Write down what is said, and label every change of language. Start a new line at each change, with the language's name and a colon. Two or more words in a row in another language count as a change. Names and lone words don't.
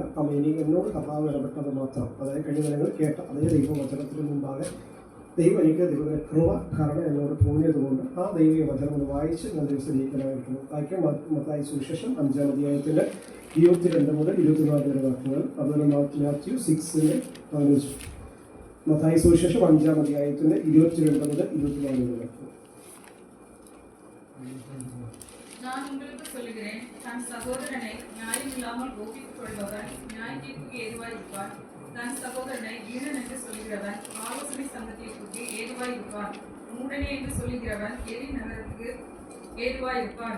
Malayalam: അമ്മ ഇനി എന്നോട് കർത്താവ് ഇടപെട്ടത് മാത്രം, അതായത് കഴിഞ്ഞ ദിനങ്ങൾ കേട്ട അതേ ദൈവവചനത്തിന് മുമ്പാകെ ദൈവം എനിക്ക് ദൈവത്തിൻ്റെ കൃപ കരുണ എന്നോട് തോന്നിയതുകൊണ്ട് ആ ദൈവീയ വചനം വായിച്ച് ഞാൻ ദിവസീകരിക്കാനായിരിക്കുന്നു. വായിക്കാം. മത്തായി സുവിശേഷം 5-ാം അധ്യായത്തിൻ്റെ 22 മുതൽ 24 വരെ വാക്യങ്ങൾ. അതുപോലെ മാത്യു 6:15. മത്തായി സുവിശേഷം 5-ാം അധ്യായത്തിൻ്റെ 22 മുതൽ 24 വരെ വാക്യങ്ങൾ.
Tamil: நான் உங்களுக்கு சொல்லுகிறேன், தன் சகோதரனை நியாயம் இல்லாமல் கோபித்துக் கொள்பவன் நியாய தீர்ப்புக்கு ஏதுவாய் இருப்பான். தன் சகோதரனை வீரன் என்று சொல்லுகிறவன் ஆலோசனை சங்கத்திற்கு ஏதுவாய் இருப்பான். மூடனே என்று சொல்லுகிறவன் எரி நகரத்துக்கு ஏதுவாய் இருப்பான்.